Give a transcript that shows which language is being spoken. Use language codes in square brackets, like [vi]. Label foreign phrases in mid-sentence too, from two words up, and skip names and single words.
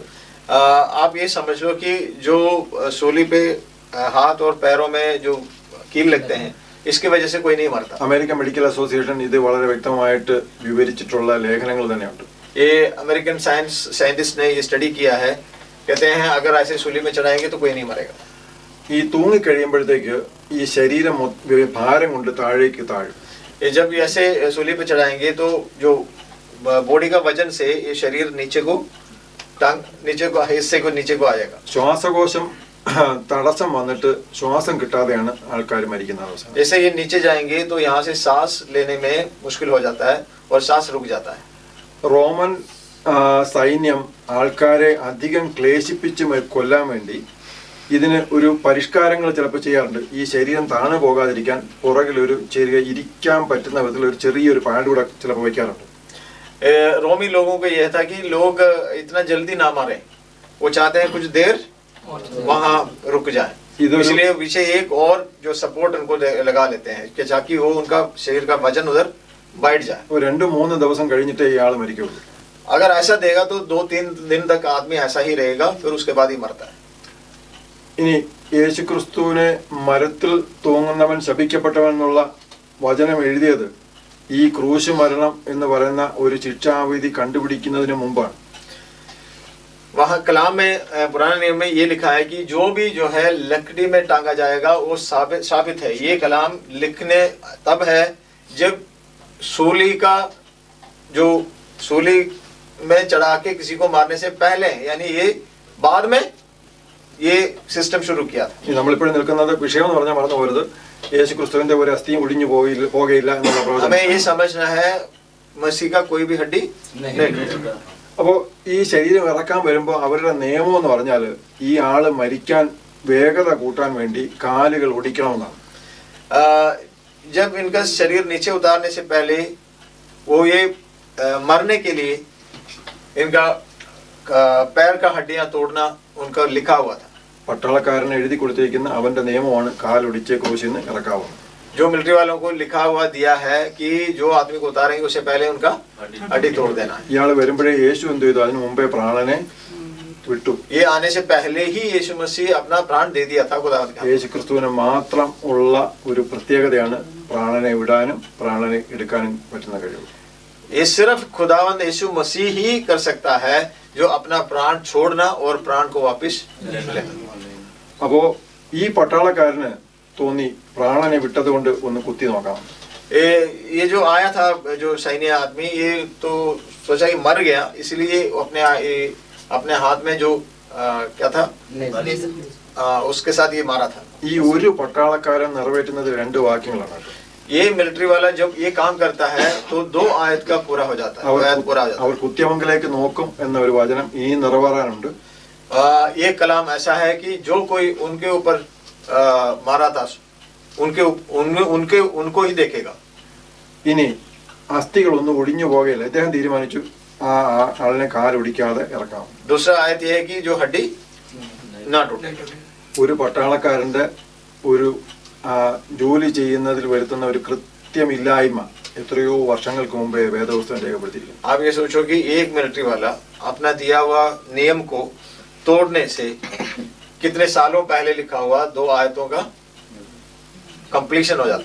[hi] आप ये समझ लो कि जो सूली पे हाथ और पैरों में जो कील लगते हैं, इसकी वजह से कोई नहीं मरता। [ml] അമേരിക്കൻ മെഡിക്കൽ അസോസിയേഷൻ ഇത് വളരെ വ്യക്തമായിട്ട് വിവരിച്ചിട്ടുള്ള ലേഖനങ്ങൾ തന്നെയുണ്ട്. [hi] ये [en] American scientist [hi] ने ये स्टडी किया है, कहते हैं अगर ऐसे सूली में चढ़ाएंगे तो कोई नहीं मरेगा। [ml] ഈ തൂങ്ങിക്കഴിയുമ്പോഴത്തേക്ക് ഈ ശരീരം ഭാരം കൊണ്ട് താഴേക്ക് താഴും. [hi] ये जब ऐसे सूली पे चढ़ाएंगे तो जो बॉडी का वजन से ये शरीर नीचे को टांग नीचे को हिस्से को नीचे को आएगा। [ml] ശ്വാസകോശം തടസ്സം വന്നിട്ട് ശ്വാസം കിട്ടാതെയാണ് ആൾക്കാർ മരിക്കുന്ന അവസ്ഥ. [hi] जैसे ये नीचे जाएंगे तो यहाँ से सांस लेने में मुश्किल हो जाता है और सांस रुक जाता है। [ml] റോമൻ സൈന്യം ആൾക്കാരെ അധികം ക്ലേശിപ്പിച്ച് കൊല്ലാൻ വേണ്ടി ഇതിന് ഒരു പരിഷ്കാരങ്ങൾ ചിലപ്പോൾ ചെയ്യാറുണ്ട്. ഈ ശരീരം താണു പോകാതിരിക്കാൻ പുറകിൽ ഒരു ചെറിയ ഇരിക്കാൻ പറ്റുന്ന വിധത്തിൽ ഒരു ചെറിയൊരു പാഡ് കൂടെ ചിലപ്പോൾ വയ്ക്കാറുണ്ട്. [hi] रोमी लोगों को यह था कि लोग इतना जल्दी ना मारे, वो चाहते हैं कुछ देर वहाँ रुक जाए, इसलिए पीछे एक और जो सपोर्ट उनको लगा लेते हैं कि ताकि वो उनका शरीर का वजन उधर बैठ जाए। [ml] 2-3 ദിവസം കഴിഞ്ഞിട്ടേ ഇയാൾ മരിക്കുള്ളൂ. [hi] अगर ऐसा देगा तो 2-3 दिन तक आदमी ऐसा ही रहेगा, फिर उसके बाद ही मरता है। [ml] ഇനി യേശുക്രിസ്തുവിനെ മരത്തിൽ തൂങ്ങുന്നവൻ ശപിക്കപ്പെട്ടവൻ എന്നുള്ള വചനം എഴുതിയത് ഈ ക്രൂശ് മരണം എന്ന് പറയുന്ന ഒരു ശിക്ഷാവിധി കണ്ടുപിടിക്കുന്നതിന് മുമ്പാണ്. [hi] वहाँ कलाम में पुराने नियम में ये लिखा है कि जो भी जो है लकड़ी में टांगा जाएगा वो साबित है। ये कलाम लिखने तब है जब सूली का जो सूली में चढ़ा के किसी को मारने से पहले, यानी ये बाद में ये सिस्टम शुरू किया था। [ml] നമ്മളിപ്പോഴും നിൽക്കുന്നത് വിഷയം എന്ന് പറഞ്ഞാൽ മറന്നു പോരുത്, യേശുക്രിസ്തുവിന്റെ ഒരു അസ്ഥിയും ഒടിഞ്ഞു പോകയില്ല എന്നുള്ള പ്രവചനം. [hi] हमें ये समझना है मसीह का कोई भी हड्डी नहीं। [ml] അപ്പോൾ ഈ ശരീരം ഇറക്കാൻ വരുമ്പോൾ അവരുടെ നിയമം എന്ന് പറഞ്ഞാൽ ഈ ആള് മരിക്കാൻ വേഗത കൂട്ടാൻ വേണ്ടി കാലുകൾ ഒടിക്കണമെന്നാണ്. [hi] जब इनका शरीर नीचे उतारने से पहले वो ये मरने के लिए इनका पैर का हड्डियां तोड़ना उनका लिखा हुआ था। [ml] പട്ടാളക്കാരന് എഴുതി കൊടുത്തിരിക്കുന്ന അവന്റെ നിയമമാണ് കാലൊടിച്ച് ക്രൂശിന്ന് ഇറക്കാവുന്നത്. [hi] जो मिलिट्री वालों को लिखा हुआ दिया है कि जो आदमी को उतारेंगे उससे पहले उनका हड्डी तोड़ देना है। [ml] ഇയാൾ വരുമ്പോഴേ യേശു എന്ത് ചെയ്തു? അതിനു മുമ്പേ പ്രാണനെ വിട്ടു. [hi] ये आने से पहले ही यीशु मसीह अपना प्राण दे दिया था खुदावंद का। [ml] യേശുക്രിസ്തുവിന് മാത്രം ഉള്ള ഒരു പ്രത്യേകതയാണ് പ്രാണനെ വിടാനും പ്രാണനെ എടുക്കാനും പറ്റുന്ന കഴിവ്. [hi] ये सिर्फ खुदावंद यीशु मसीह ही कर सकता है, जो अपना प्राण छोड़ना और प्राण को वापस लेना। [ml] അപ്പോ ഈ പട്ടാളക്കാരന് തോന്നി പ്രാണനെ വിട്ടത് കൊണ്ട് ഒന്ന് കുത്തി നോക്കാം. [hi] ये जो आया था जो सैन्य आदमी, ये तो सोचा कि मर गया, इसलिए अपने हाथ में जो क्या था उसके साथ ये मारा था. [ml] ഈ ഒരു പട്ടാളക്കാരൻ നിറവേറ്റുന്നത് 2 വാക്യങ്ങളാണ്. [hi] ये मिलिट्री वाला जब ये काम करता है तो 2 आयत का पूरा हो जाता है. आयत पूरा हो जाता [ml] അവർ കുത്തിയമംഗലേക്ക് നോക്കും എന്ന ഒരു വചനം ഈ നിറവേറാനുണ്ട്. [hi] ये कलाम ऐसा है कि जो कोई उनके ऊपर मारा था उनको ही देखेगा. [ml] ഇനി അസ്ഥികൾ ഒന്നും ഒടിഞ്ഞു പോകയില്ല. അദ്ദേഹം തീരുമാനിച്ചു ആ ആളിനെ കാലൊടിക്കാതെ ഇറക്കാം. [hi] दूसरा आयत ये है कि जो हड्डी ना टूटे. [ml] ഒരു പട്ടാളക്കാരന്റെ ഒരു ജോലി ചെയ്യുന്നതിൽ വരുത്തുന്ന ഒരു കൃത്യമില്ലായ്മ എത്രയോ വർഷങ്ങൾക്ക് മുമ്പേ വേദപുസ്തകം രേഖപ്പെടുത്തിയിരിക്കുന്നു. [hi] आप ये सोचो कि एक मिलिट्री वाला अपना दिया हुआ नियम को तोड़ने से कितने सालों पहले लिखा हुआ 2 आयतों का कंप्लीशन हो जाता है.